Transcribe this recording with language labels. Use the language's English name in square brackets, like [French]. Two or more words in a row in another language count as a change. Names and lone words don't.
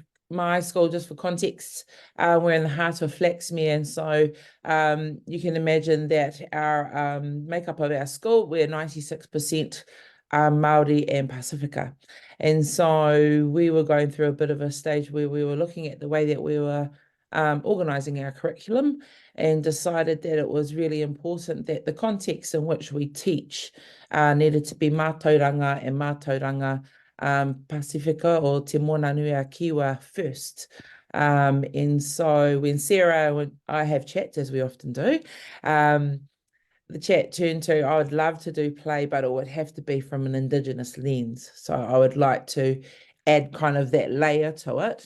[English] My school, just for context, we're in the heart of Flaxmere, and so you can imagine that our makeup of our school, we're 96% Māori and Pacifica. And so we were going through a bit of a stage where we were looking at the way that we were organising our curriculum, and decided that it was really important that the context in which we teach needed to be mātauranga and mātauranga Pacifica or te mona nui a kiwa first. And so when Sarah and I have chats, as we often do, the chat turned to, I would love to do play, but it would have to be from an Indigenous lens. So I would like to add kind of that layer to it.